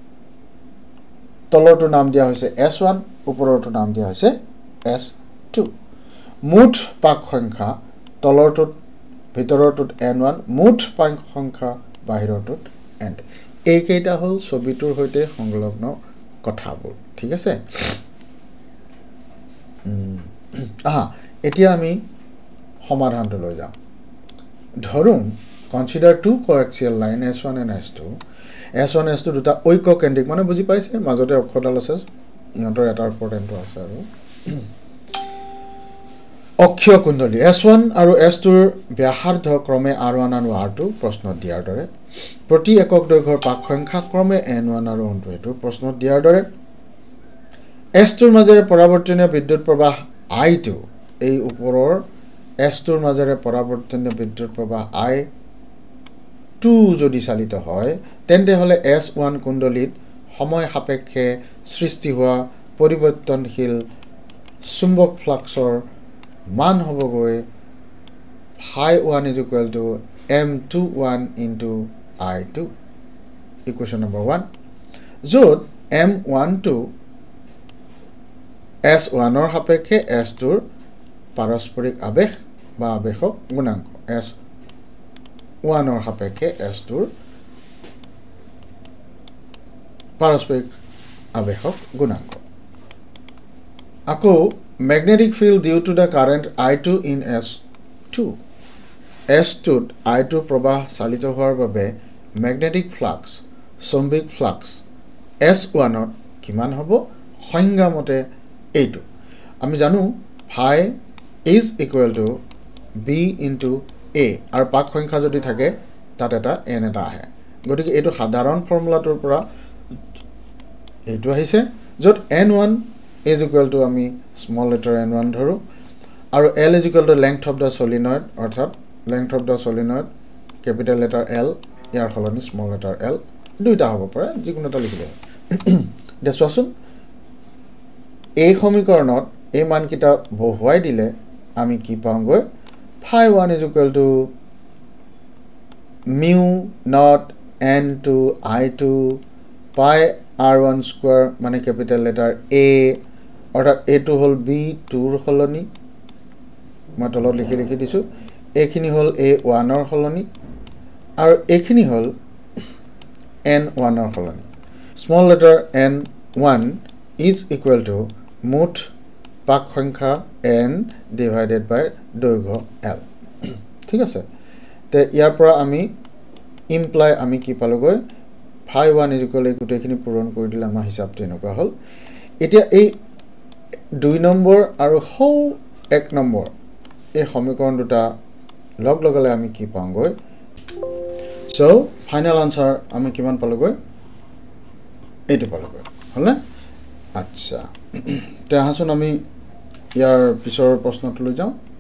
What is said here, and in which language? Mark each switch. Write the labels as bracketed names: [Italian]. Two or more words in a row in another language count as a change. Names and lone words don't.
[Assamese] তলৰটো নাম দিয়া হৈছে S1 ওপৰৰটো নাম দিয়া হৈছে S2 মুঠ পাক সংখ্যা তলৰটোত ভিতৰৰটোত N1 মুঠ পাক সংখ্যা বাহিৰৰটোত N2 এই কেইটা হল ছবিটোৰ হৈতে সংলগ্ন কথাবোৰ ঠিক আছে এতিয়া আমি সমাধানটো লৈ যাম ধৰুম [English] consider two coaxial line S1 and S2 [Assamese] S1 S2 দুটা ঐককেন্দ্ৰিক মানে বুজি পাইছে মাজতে অক্ষৰডাল আছে ইহঁতৰ এটাৰ ওপৰত এনটো আছে আৰু অক্ষীয় কুণ্ডলী S1 আৰু S2 ৰ ব্যাসাৰ্ধ ক্ৰমে R1 আৰু R2 প্ৰশ্ন দিয়াৰ দৰে প্ৰতি একক দৈৰ্ঘ্যৰ পাক সংখ্যা ক্ৰমে N1 আৰু N2 এটো প্ৰশ্ন দিয়াৰ দৰে S2 ৰ মাজেৰে পৰাৱৰ্তনীয় বিদ্যুৎ প্ৰবাহ I2 এই ওপৰৰ S2 ৰ মাজেৰে পৰাৱৰ্তনীয় বিদ্যুৎ প্ৰবাহ I2 যদি চালিত হয় তেন্তে হলে S1 কুণ্ডলীত সময় সাপেক্ষে সৃষ্টি হোৱা পৰিৱৰ্তনশীল চুম্বক ফ্লাক্সৰ মান হ'বগৈ [English] phi1 is equal to M21 into I2 equation number 1 [Assamese] য'ত M12 S1 ৰ সাপেক্ষে S2 ৰ পাৰস্পৰিক আবেশ বা আবেশক গুণাঙ্ক S1 ৰ সাপেক্ষে S2 ৰ পাৰস্পৰিক আবেশক গুণাঙ্ক আকৌ [English] magnetic field due to the current I2 in S2 S2 I2 [Assamese] প্ৰবাহ চালিত হোৱাৰ বাবে [English] magnetic flux [Assamese] চৌম্বিক flux S1 ত কিমান হ'ব সংজ্ঞা মতে এইটো আমি জানো [English] phi is equal to b into [Assamese] a আৰু পাক সংখ্যা যদি থাকে তাত এটা n এটা আহে গতিকে এইটো সাধাৰণ ফৰ্মুলাটোৰ পৰা এইটো আহিছে যত [English] n1 is equal to [Assamese] আমি [English] small letter n1 [Assamese] ধৰো আৰু [English] l is equal to length of the solenoid [Assamese] অৰ্থাৎ [English] length of the solenoid capital letter L [Assamese] ইয়াৰ সলনি [English] small letter l [Assamese] দুইটা হ'ব পাৰে যিকোনো এটা লিখিলে দেখুৱাচোন এই সমীকৰণত এই মানকিটা বহুৱাই দিলে আমি কি পাওঁগৈ [English] phi1 is equal to mu not n2 I2 pi r1 square [Assamese] মানে [English] capital letter A [Assamese] অৰ্থাৎ a2 হল b2 ৰ সলনি মই তলত লিখি দিছো এখিনি হল a1 ৰ সলনি আৰু এখিনি হল n1 ৰ সলনি [English] small letter n1 is equal to [Assamese] মুঠ পাক সংখ্যা [English] n divided by [Assamese] দৈৰ্ঘ্য l ঠিক আছে তে ইয়াৰ পৰা আমি ইমপ্লাই আমি কি পালোগৈ [English] phi1 is equal to [Assamese] গোটেইখিনি পূৰণ কৰি দিলে আমাৰ হিচাপটো এনেকুৱা হল এতিয়া এই 2 নম্বৰ আৰু হৌ 1 নম্বৰ এই সমীকৰণ দুটা লগ লগালে আমি কি পাওঁগৈ [English] so final answer [Assamese] আমি কিমান পালোগৈ এইটো পালোগৈ হলনে আচ্ছা তে আহাচোন আমি ইয়াৰ পিছৰ প্ৰশ্নটো লৈ যাওঁ